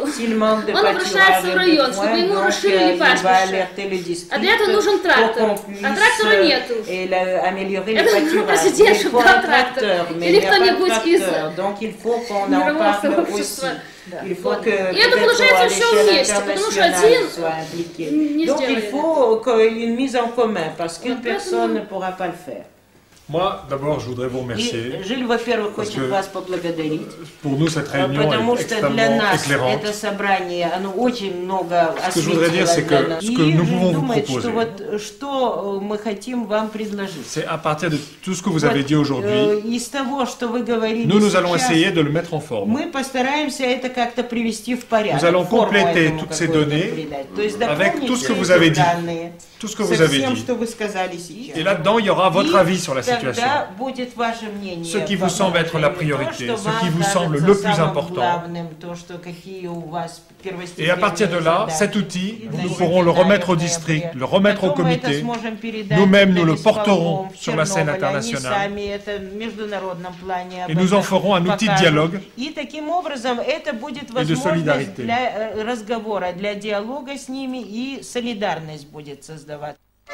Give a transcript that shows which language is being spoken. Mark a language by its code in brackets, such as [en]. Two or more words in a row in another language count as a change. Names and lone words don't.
[ru] Он обращается в район, чтобы ему расширили пастбище. А для этого нужен трактор. А трактора нету. Это президент, чтобы дал трактор. Или кто-нибудь из мирового сообщества. И это получается все вместе, потому что один не [fr] Donc il [ru] сделает. [fr] faut une mise en commun, parce qu'une personne ne pourra pas le faire. Moi, d'abord, je voudrais vous remercier. [ru] Жиль, во-первых, хочет вас поблагодарить. [fr] Pour nous, cette réunion est extrêmement éclairante. [ru] Это собрание, оно очень много [fr] Ce que je voudrais dire, c'est que ce que nous pouvons vous proposer, [ru] что мы хотим вам предложить. [fr] C'est à partir de tout ce que vous avez dit aujourd'hui, [ru] из того, что вы говорили [fr] nous allons essayer de le mettre en forme. [ru] Мы постараемся это как-то привести в порядок. [fr] Nous allons compléter toutes ces données avec tout ce que vous avez dit. Tout ce que vous avez dit. Et là-dedans, il y aura votre avis sur la situation. Ce qui vous semble être la priorité, ce qui vous semble le plus important. Et à partir de là, cet outil, nous pourrons le remettre au district, le remettre au comité. Nous-mêmes, nous le porterons sur la scène internationale. Et nous en ferons un outil de dialogue et de solidarité. [ru] Для разговора, для диалога с ними и солидарность будет создаваться.